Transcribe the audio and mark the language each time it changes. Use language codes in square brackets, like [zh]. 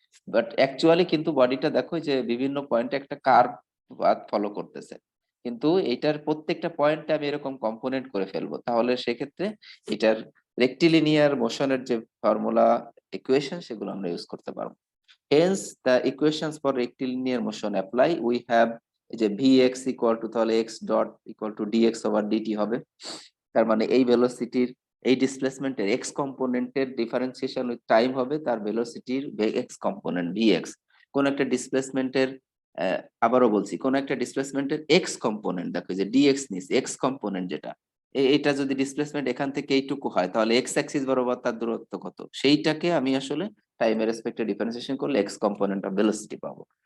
[bn] But actually কিন্তু বডিটা দেখো যে বিভিন্ন পয়েন্টে একটা কার্ভ পাথ ফলো করতেছে, কিন্তু এটার প্রত্যেকটা পয়েন্টে আমি এরকম কম্পোনেন্ট করে ফেলবো, তাহলে সেক্ষেত্রে এটার রেক্টিলিনিয়ার মোশনের যে ফর্মুলা, ইকুয়েশন, সেগুলো আমরা ইউজ করতে পারবো। [en] Hence, the equations for rectilinear motion apply. We have [bn] যে [en] vx equal to, [bn] তাহলে [en] x dot equal to dx over dt [bn] হবে। তার মানে এই ভেলোসিটির, এই ডিসপ্লেসমেন্টের এক্স কম্পোনেন্টের ডিফারেন্সিয়েশন উইথ টাইম হবে তার ভেলোসিটির এক্স কম্পোনেন্ট vx। কোন একটা ডিসপ্লেসমেন্টের, আবারও বলছি, কোন একটা ডিসপ্লেসমেন্টের এক্স কম্পোনেন্ট, দেখো যে dx নিস এক্স কম্পোনেন্ট যেটা, এটা যদি ডিসপ্লেসমেন্ট এখান থেকে এইটুকু হয়, তাহলে এক্স অ্যাক্সিস বরাবর তার দূরত্ব কত, সেইটাকে আমি আসলে টাইমের রেসপেক্টে ডিফারেন্সিয়েশন করলে এক্স কম্পোনেন্ট অফ ভেলোসিটি পাবো।